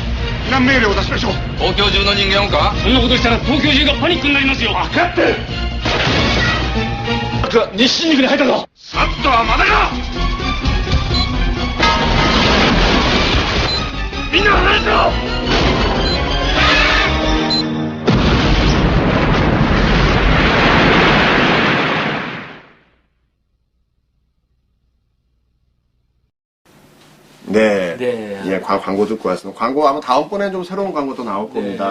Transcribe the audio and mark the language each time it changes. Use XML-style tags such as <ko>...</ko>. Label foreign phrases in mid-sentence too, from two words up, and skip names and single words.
<ja>避難命令を出しましょう。東京中の人間をか？そんなことしたら東京中がパニックになりますよ。分かってる。トラックが西新宿に入ったぞ。サッとはまだか。みんな離れてろ。</ja> <ko>네. 네. 예, 광고 듣고 왔습니다. 광고 아마 다음번엔 좀 새로운 광고도 나올 겁니다.</ko>